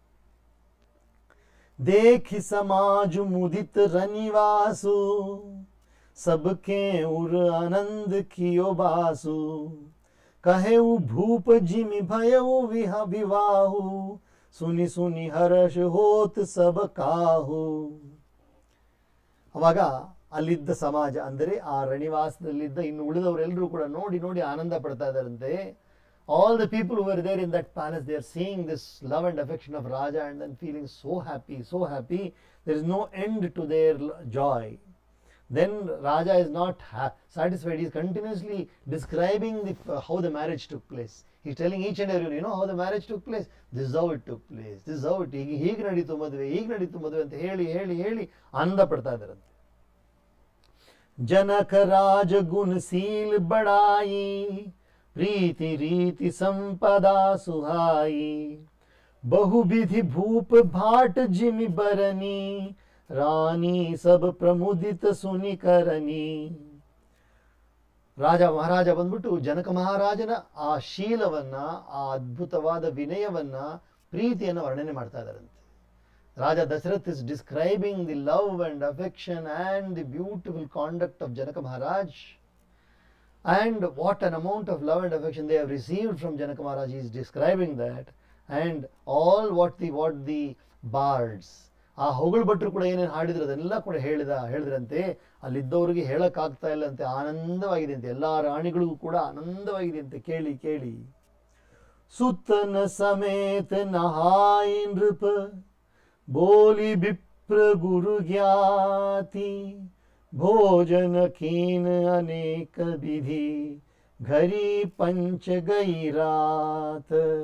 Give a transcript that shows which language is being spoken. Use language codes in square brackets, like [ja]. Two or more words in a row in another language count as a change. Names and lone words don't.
[awa] देखि समाज मुदित रनिवासु सबके उर आनंद कियो बासु कहे भूप जिमि भयउ विवाहु सुनि सुनि हर्ष होत सब काहु. [kn] ಅವಾಗ ಅಲ್ಲಿದ್ದ ಸಮಾಜ ಅಂದರೆ ಆ ರಣಿವಾಸದಲ್ಲಿದ್ದ ಇನ್ನು ಉಳಿದವರೆಲ್ಲರೂ ಕೂಡ ನೋಡಿ ಆನಂದ ಪಡ್ತಾ ಇದ್ದಾರಂತೆ. [en] All the people who were there in that palace, they are seeing this love and affection of Raja and then feeling so happy. There is no end to their joy. Then Raja is not satisfied. He is continuously describing how the marriage took place. He is telling each and everyone, you know how the marriage took place? This is how it took place. This is how it [kn] ಹೀಗೆ ನಡೀತು ಮದುವೆ ಅಂತ ಹೇಳಿ ಆನಂದ ಪಡ್ತಾ ಇದ್ದಾರಂತೆ. [awa] जनक राज गुणशील बड़ाई प्रीति रीति संपदा सुहाई बहुविधि भूप भाट जिमि बरनी रानी सब प्रमुदित सुनि करनी. [kn] ರಾಜ ಮಹಾರಾಜ ಬಂದ್ಬಿಟ್ಟು ಜನಕ ಮಹಾರಾಜನ ಆ ಶೀಲವನ್ನ, ಆ ಅದ್ಭುತವಾದ ವಿನಯವನ್ನ, ಪ್ರೀತಿಯನ್ನು ವರ್ಣನೆ ಮಾಡ್ತಾ ಇದ್ದಾರಂತೆ. [en] ರಾಜ ದಶರಥ್ is describing the love and affection and the beautiful conduct of Janaka Maharaj. And what an amount of love and affection they have received from Janaka Maharaj. He is describing that. And all what the bards, [kn] ಆ ಹೊಗಳು ಭಟ್ರು ಕೂಡ ಏನೇನು ಹಾಡಿದ್ರು ಅದೆಲ್ಲ ಕೂಡ ಹೇಳಿದ್ರಂತೆ. ಅಲ್ಲಿದ್ದವರಿಗೆ ಹೇಳಕ್ಕಾಗ್ತಾ ಇಲ್ಲ ಅಂತೆ, ಆನಂದವಾಗಿದೆ ಅಂತೆ, ಎಲ್ಲ ರಾಣಿಗಳಿಗೂ ಕೂಡ ಆನಂದವಾಗಿದೆ ಅಂತೆ ಕೇಳಿ ಕೇಳಿ. [awa] सुतन समेत नहाइ नृप बोलि विप्र गुरु ज्ञाति भोजन कीन अनेक विधि घरी पंच गइ रात.